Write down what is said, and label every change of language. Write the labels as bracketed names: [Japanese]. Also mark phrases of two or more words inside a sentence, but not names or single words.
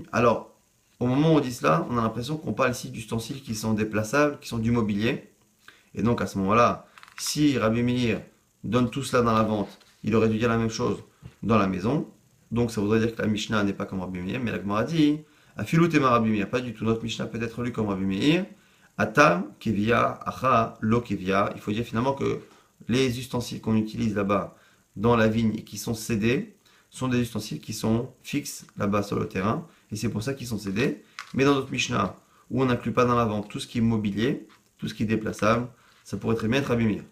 [French] Alors, au moment où on dit cela, on a l'impression qu'on parle ici d'ustensiles qui sont déplaçables, qui sont du mobilier. Et donc, à ce moment-là, si Rabbi Meir donne tout cela dans la vente, il aurait dû dire la même chose dans la maison. Donc, ça voudrait dire que la Mishnah n'est pas comme Rabbi Meir, mais la Gemara dit [Hebrew] אפילו אימא רבי מאיר, [French] pas du tout. Notre Mishnah peut être lu comme Rabbi Meir. [Hebrew] התם קביעי הכא לא קביעי. [French] Il faut dire finalement que les ustensiles qu'on utilise là-bas dans la vigne et qui sont cédés sont des ustensiles qui sont fixes là-bas sur le terrain. Et c'est pour ça qu'ils sont cédés. Mais dans notre Mishnah, où on n'inclut pas dans la vente tout ce qui est mobilier, tout ce qui est déplaçable, ça pourrait très bien être Rabbi Meir.